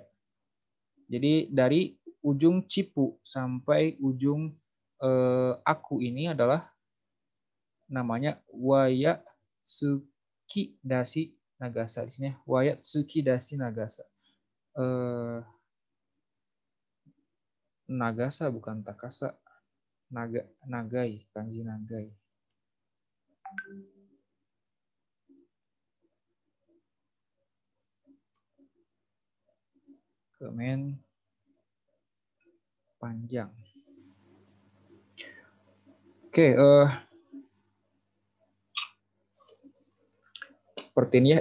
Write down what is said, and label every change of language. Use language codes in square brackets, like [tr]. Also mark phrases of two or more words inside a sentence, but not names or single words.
[id] Jadi dari ujung cipu sampai ujung aku ini adalah namanya [ja] ワイヤ突き出し長さ. [id] Di sini [ja] ワイヤ突き出し長さ. [id] Nagasa bukan takasa. Nagai, kanji nagai. Kemen panjang. Oke, seperti ini ya.